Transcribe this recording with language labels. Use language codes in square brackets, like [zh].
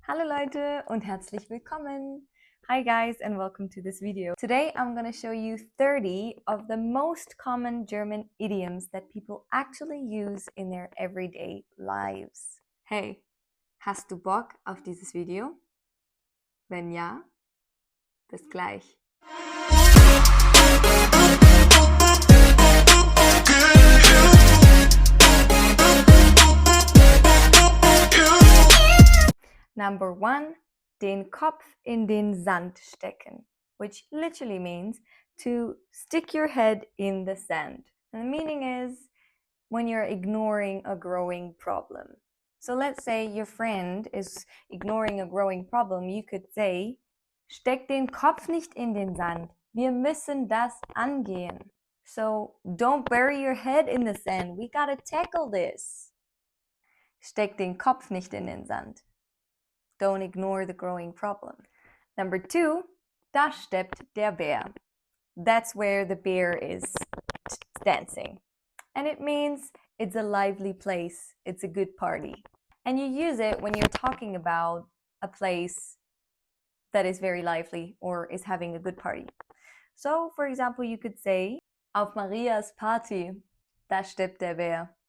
[de] Hallo Leute und herzlich willkommen! [en] Hi guys and welcome to this video. Today I'm going to show you 30 of the most common German idioms that people actually use in their everyday lives. [de] Hey, hast du Bock auf dieses Video? Wenn ja, bis gleich. [en] Number 1, [de] den Kopf in den Sand stecken, [en] which literally means to stick your head in the sand. And the meaning is when you're ignoring a growing problem. So let's say your friend is ignoring a growing problem, you could say, [de] steck den Kopf nicht in den Sand. Wir müssen das angehen. [en] So don't bury your head in the sand. We gotta tackle this. [de] Steck den Kopf nicht in den Sand. [en] Don't ignore the growing problem. Number 2, [de] da steppt der Bär. [en] That's where the bear is dancing. And it means it's a lively place, it's a good party. And you use it when you're talking about a place that is very lively or is having a good party. So, for example, you could say, [de] auf Marias Party, da steppt der Bär.